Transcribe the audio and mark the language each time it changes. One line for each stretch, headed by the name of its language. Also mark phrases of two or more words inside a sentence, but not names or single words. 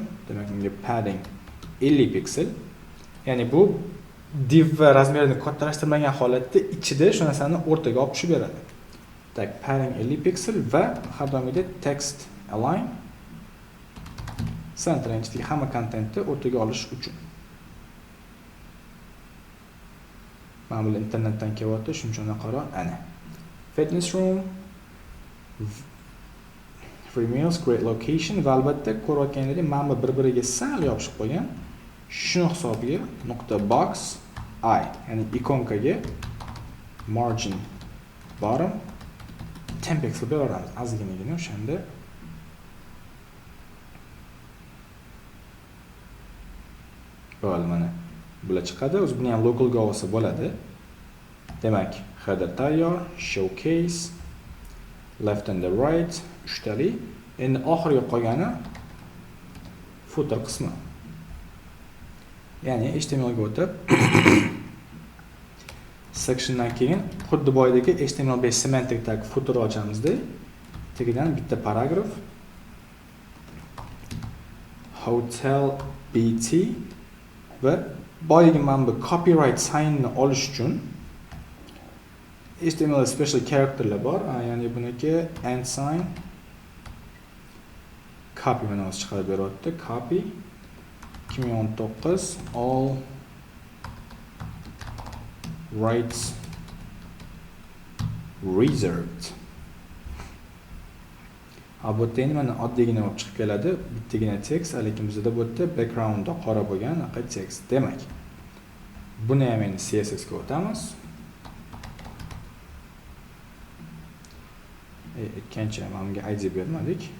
Uzbek: Demak, bunga padding 50 piksel. Ya'ni bu div va razmerini kattalashtirmagan holatda ichida shu narsani o'rtaga olib tushib beradi. Tak, padding 50 piksel va har doimgidek
English: text align center
Uzbek: ichidagi hamma kontentni o'rtaga olish uchun. Mana bu internetdan kelyapti, shunchani qaro, ana.
English: Fitness room, free meals, great location
Uzbek: va albatta ko'rayotganingizdek mana bu bir-biriga sal yopishib qo'ygan. Shuni hisobiga nuqta box I, ya'ni ikonkaga
English: margin bottom 10 pixel
Uzbek: beramiz. Ozginagina o'shanda bo'ldi. Mana bular chiqadi. O'zi buni ham local ga olsa bo'ladi. Demak, header tayyor,
English: showcase, left and the right, 3 tali.
Uzbek: Endi oxirgi qolgani footer qismi. Ya'ni HTML ga o'tib sectiondan keyin xuddi boydagi
English: HTML5 semantic tag footer
Uzbek: ochamiz-da. Tagidan bitta paragraf hotel BT va boyagi mana bu copyright signni olish uchun
English: HTML special characterlar
Uzbek: bor. Ya'ni buniki
English: and sign copy
Uzbek: mana o'zi chiqarib beryapti.
English: Copy 2019 all rights reserved.
Uzbek: Bu yerda endi mana oddiygina olib chiqib keladi, bittagina text, lekin bizda bu yerda backgroundda qora bo'lgan text. Demak, buni ham endi CSS ga o'tamiz. Aytgancha menga ID bermadik.